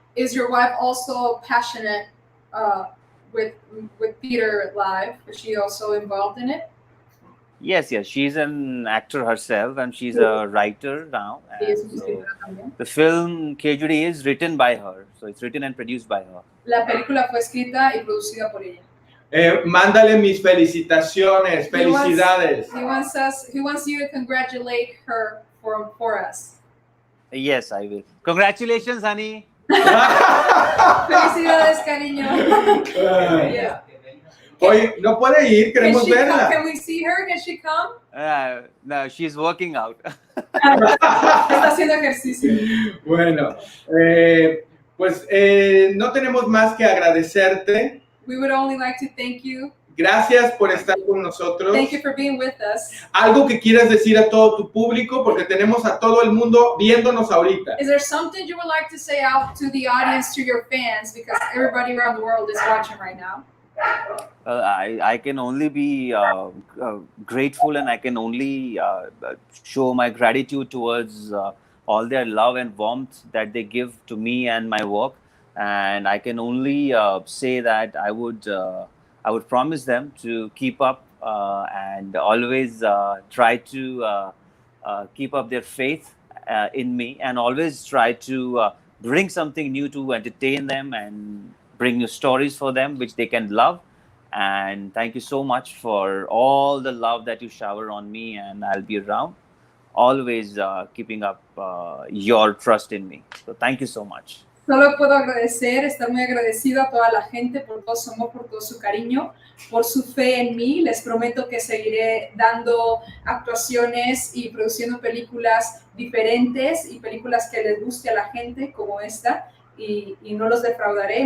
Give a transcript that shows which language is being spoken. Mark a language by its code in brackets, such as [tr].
[en] Is your wife also passionate with theater live? Is she also involved in it? Yes, she's an actor herself, and she's a writer now. And so the film KHEJDI is written by her, so it's written and produced by her. [es] La película fue escrita y producida por ella. Mándale mis felicitaciones, felicidades. [en] He wants you to congratulate her for us. Yes, I will. Congratulations, honey. [es] Felicidades, cariño. Yeah. Oye, no puede ir, queremos verla. [en] Can we see her? Can she come? No, she's working out. [es] Está haciendo ejercicio. Bueno, pues no tenemos más que agradecerte. [en] We would only like to thank you. [es] Gracias por estar con nosotros. [en] Thank you for being with us. [es] Algo que quieras decir a todo tu público, porque tenemos a todo el mundo viéndonos ahorita. [en] Is there something you would like to say out to the audience, to your fans, because everybody around the world is watching right now? I can only be grateful, and I can only show my gratitude towards all their love and warmth that they give to me and my work. And I can only say that I would promise them to keep up and always try to keep up their faith in me, and always try to bring something new to entertain them and bring new stories for them which they can love. And thank you so much for all the love that you shower on me, and I'll be around, always keeping up your trust in me. So thank you so much. [es] Solo puedo estar muy agradecido a toda la gente por todo su amor, por todo su cariño, por su fe en mí. Les prometo que seguiré dando actuaciones y produciendo películas diferentes y películas que les guste a la gente como esta, y no los defraudaré.